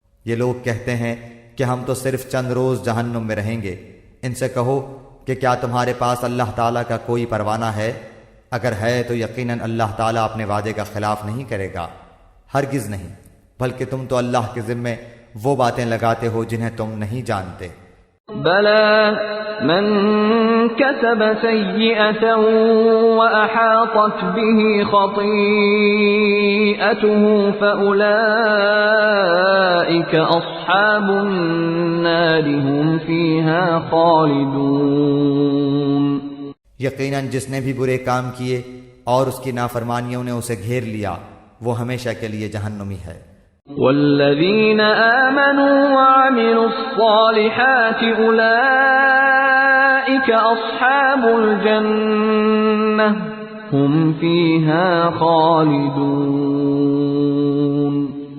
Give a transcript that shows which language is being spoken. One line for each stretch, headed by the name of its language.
Urdu: یہ لوگ کہتے ہیں کہ ہم تو صرف چند روز جہنم میں رہیں گے۔ ان سے کہو کہ کیا تمہارے پاس اللہ تعالیٰ کا کوئی پروانہ ہے؟ اگر ہے تو یقیناً اللہ تعالیٰ اپنے وعدے کا خلاف نہیں کرے گا، ہرگز نہیں، بلکہ تم تو اللہ کے ذمے وہ باتیں لگاتے ہو جنہیں تم نہیں جانتے۔
Arabic: بلى من كسب سيئة وأحاطت به خطيئته فأولئك أصحاب النار هم فيها خالدون۔
Urdu: یقیناً جس نے بھی برے کام کیے اور اس کی نافرمانیوں نے اسے گھیر لیا، وہ ہمیشہ کے لیے جہنمی ہے۔
Arabic: والذین آمنوا وعملوا الصالحات اولئک اصحاب الجنہ هم فیہا خالدون۔